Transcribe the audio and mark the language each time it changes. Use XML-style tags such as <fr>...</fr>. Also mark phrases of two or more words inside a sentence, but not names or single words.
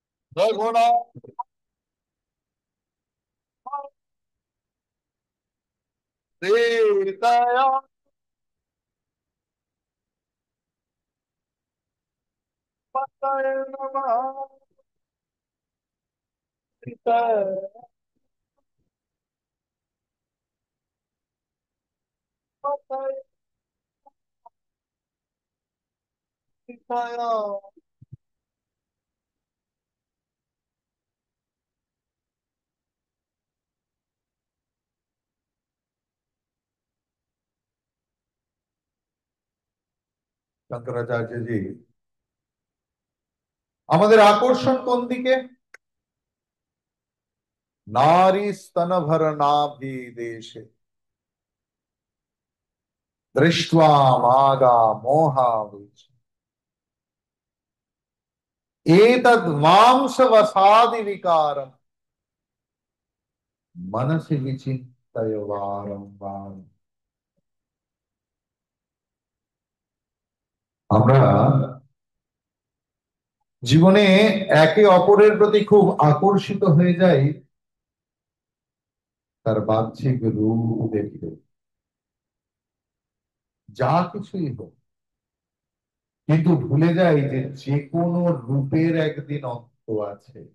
<sa>रघुनाथ सीतया पतये नमः सीतया पतये सीतया।</sa> <bn>শঙ্করাচার্য জি আমাদের আকর্ষণ কোন দিকে?</bn> <sa>নারী স্তনভর নাভি দেশে দৃष्ट्वा मागा मोहावेश एतद् मांसवसादि विकारम् मनसि विचिन्तय बारंबार।</sa> <bn>আমরা জীবনে একে অপরের প্রতি খুব আকর্ষিত হয়ে যাই তার বাহ্যিক রূপ দেখে, যা কিছুই হোক, কিন্তু ভুলে যাই যে যে কোনো রূপের একদিন অন্ত আছে।</bn>